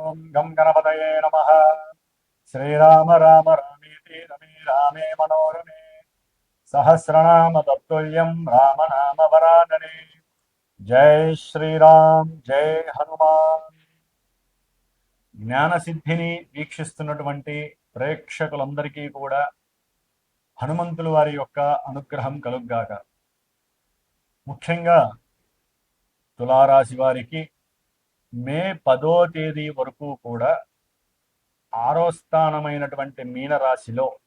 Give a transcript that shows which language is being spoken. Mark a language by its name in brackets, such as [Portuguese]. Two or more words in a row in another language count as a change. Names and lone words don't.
[Sanskrit] गं गणपतये नमः। श्रीराम राम रामेति रमे रामे मनोरमे सहस्रनाम तत्तुल्यं रामनाम वरानने। [Hindi] जय श्रीराम, जय हनुमान. [Telugu] జ్ఞానసిద్ధిని వీక్షిస్తున్నటువంటి ప్రేక్షకులందరికీ కూడా హనుమంతుల వారి యొక్క అనుగ్రహం కలుగ్గాక. ముఖ్యంగా తులారాశి వారికి మే 10వ తేదీ వరకు కూడా 6వ స్థానమైనటువంటి మీనరాశిలో